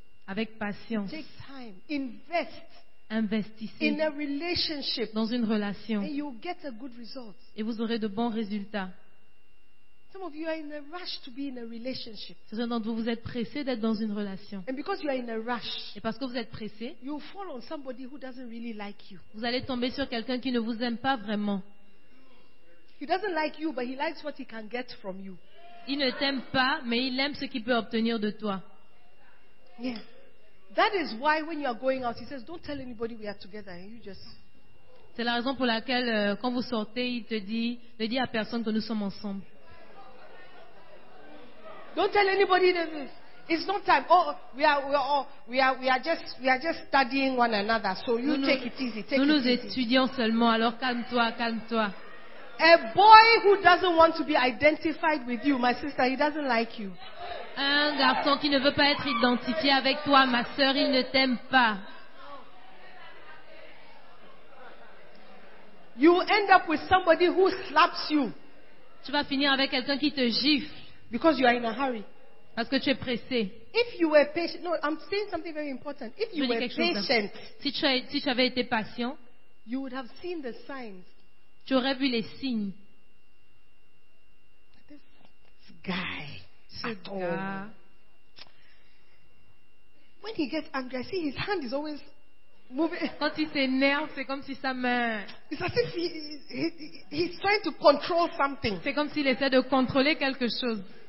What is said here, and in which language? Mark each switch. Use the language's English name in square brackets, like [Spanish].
[French] Avec patience. [English] Take time. Invest. [French] Investissez. [English] In a relationship. [French] Dans une relation. [English] And you'll get a good result. [French] Et vous aurez de bons résultats. [English] Some of you are in a rush to be in a relationship. [French] Certains d'entre vous, vous êtes pressés d'être dans une relation. [English] And because you are in a rush, [French] et parce que vous êtes pressés, [English] you fall on somebody who doesn't really like you. [French] Vous allez tomber sur quelqu'un qui ne vous aime pas vraiment. [English] He doesn't like you, but he likes what he can get from you. [French] Il ne t'aime pas, mais il aime ce qu'il peut obtenir de toi. [English] Yeah. That is why when you are going out, he says, don't tell anybody we are together. And you just... [French] C'est la raison pour laquelle quand vous sortez, il te dit, ne dis à personne que nous sommes ensemble. [English] Don't tell anybody this. It's not time. Oh, we are just studying one another. So you [French] nous, [English] take it easy. Take [French] nous [English] it [French] nous [English] easy. [French] Étudions seulement. Alors calme-toi, calme-toi. [English] A boy who doesn't want to be identified with you, my sister, he doesn't like you. [French] Un garçon qui ne veut pas être identifié avec toi, ma sœur, il ne t'aime pas. [English] You end up with somebody who slaps you. [French] Tu vas finir avec quelqu'un qui te gifle. [English] Because you are in a hurry. [French] Parce que tu es pressé. [English] If you were patient, no, I'm saying something very important. If you were patient, [French] si tu avais été patient, [English] you would have seen the signs. [French] Tu aurais vu les signes. [English] This guy, [French] ce gars, [English] when he gets angry, I see his hand is always moving. [French] Quand il s'énerve, c'est comme si sa main. [English] It's as if he's trying to control something. [French] C'est comme s'il essaie de contrôler quelque chose.